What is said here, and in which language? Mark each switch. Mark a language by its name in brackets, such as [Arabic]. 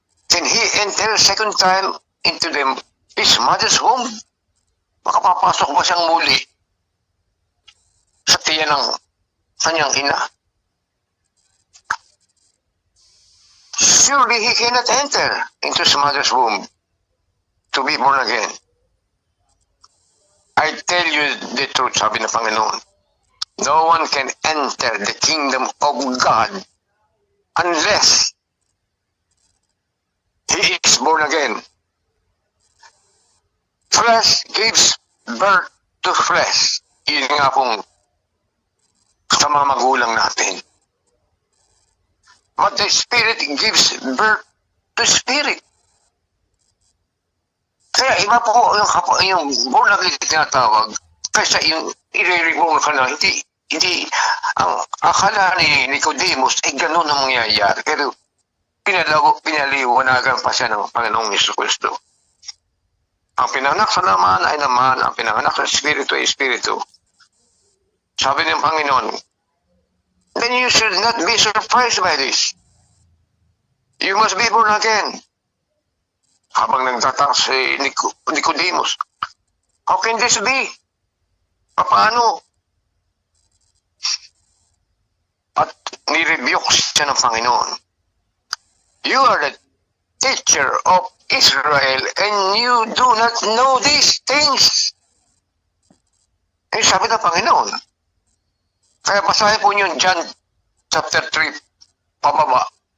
[English] Can he enter second time into his mother's womb? [Filipino] Makapapasok ba siyang muli sa tiyan ng kanyang ina? [English] Surely he cannot enter into his mother's womb to be born again. I tell you the truth, [Filipino] sabi ng Panginoon. [English] No one can enter the kingdom of God unless he is born again. Flesh gives birth to flesh. [Filipino] Yun nga pong sa mga magulang natin. [English] But the Spirit gives birth to spirit. [Filipino] Kaya iba po yung [English] born again [Filipino] tinatawag kaysa yung i-reborn ka na. Hindi, ang akala ni Nicodemus ay gano'n ang mangyayari. Pero pinaliwanagan pa siya ng Panginoong Jesucristo. Ang pinanganak sa laman ay laman, ang pinanganak sa Espiritu ay Espiritu. Sabi ng Panginoon, [English] then you should not be surprised by this. You must be born again. [Filipino] Habang nagtataka si Nicodemus, [English] how can this be? [Filipino] Paano? At nirebuke siya ng Panginoon. [English] You are the teacher of Israel and you do not know these things. [Filipino] Eh, sabi ng Panginoon. Kaya basahin po niyo John chapter 3, pababa.